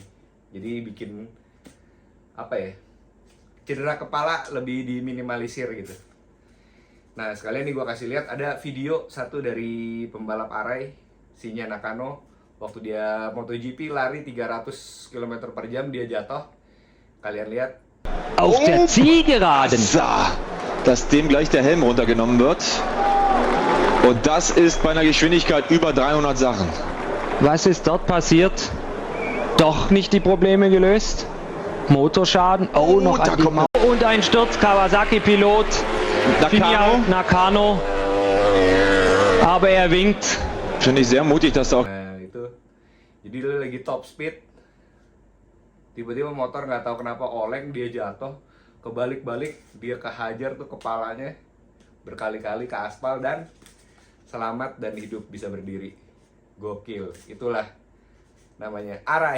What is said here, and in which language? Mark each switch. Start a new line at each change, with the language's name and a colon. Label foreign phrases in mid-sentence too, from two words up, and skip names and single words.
Indonesian: Jadi bikin apa ya, cedera kepala lebih diminimalisir gitu. Nah, sekalian nih gue kasih lihat ada video satu dari pembalap Arai, Shinya Nakano. Waktu dia MotoGP lari 300 km per jam, dia jatuh. Kalian lihat.
German: Auf der Zielgeraden. Dass dem gleich der Helm runtergenommen wird. Und das ist bei einer Geschwindigkeit über 300 Sachen. Was ist dort passiert? Doch nicht die Probleme gelöst. Motorschaden. Oh, noch an die Mauer. Und ein Sturz, Kawasaki-Pilot. Shinya Nakano. Aber er winkt. Finde ich sehr mutig, dass da auch
Indonesian: Nah itu, jadi lu lagi
English: top speed,
Indonesian: tiba-tiba motor nggak tahu kenapa oleng, dia jatuh, kebalik-balik, dia kehajar tuh kepalanya berkali-kali ke aspal dan selamat dan hidup bisa berdiri. Gokil, itulah namanya arai.